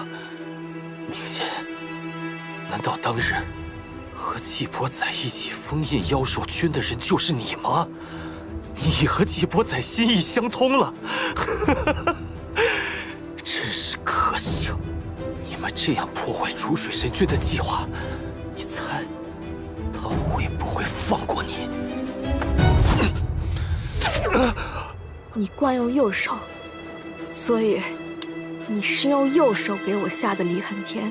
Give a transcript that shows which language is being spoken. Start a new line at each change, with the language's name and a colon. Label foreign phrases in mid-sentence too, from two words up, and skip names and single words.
Chinese: 明仙，难道當日和纪伯载一起封印妖獸圈的人就是你嗎？你和纪伯載心意相通了，真是可笑！你们这樣破壞逐水神君的計劃，你猜他會不會放過你？你慣用右手，所以你是用右手給我下的離恨天。